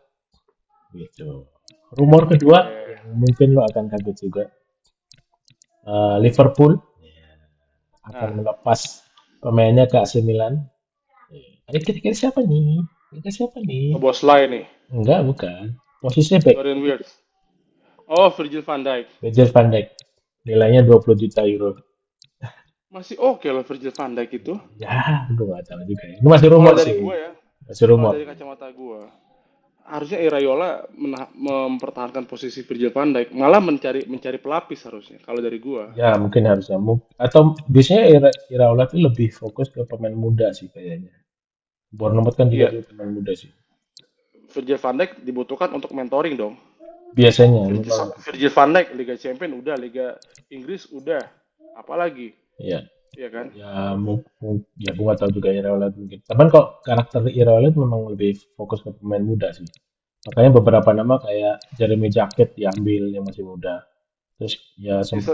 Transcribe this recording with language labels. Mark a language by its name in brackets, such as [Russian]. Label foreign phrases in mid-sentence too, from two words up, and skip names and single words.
[Indonesian] Gitu. Rumor kedua Oke. yang mungkin lo akan kaget juga. Liverpool akan Nah, melepas pemainnya ke AC Milan. Ini kira-kira siapa nih? Kira-kira siapa nih? Bosley nih. Enggak, bukan. Posisinya back. Dorian Wirtz. Oh, Virgil van Dijk. Virgil van Dijk. Nilainya 20 juta euro. Masih oke loh Virgil van Dijk itu. Ya, gue gak tahu juga ya. Ini masih Kalau rumor dari sih. gue ya, Masih kalau rumor. dari kacamata gue, harusnya Iraola mempertahankan posisi Virgil van Dijk, malah mencari mencari pelapis harusnya. Kalau dari gue, Ya, mungkin harusnya. Atau biasanya Iraola tuh lebih fokus ke pemain muda sih kayaknya. Bournemouth kan juga iya, dia pemain muda sih. Virgil van Dijk dibutuhkan untuk mentoring dong. Biasanya memang. Virgil van Dijk Liga Champion udah, Liga Inggris udah, apalagi, Ya, ya kan? ya gue gak tahu juga Iraola mungkin. Tapi kok karakter Iraola itu memang lebih fokus ke pemain muda sih. Makanya beberapa nama kayak Jeremy Jacket diambil yang masih muda. Terus ya sempat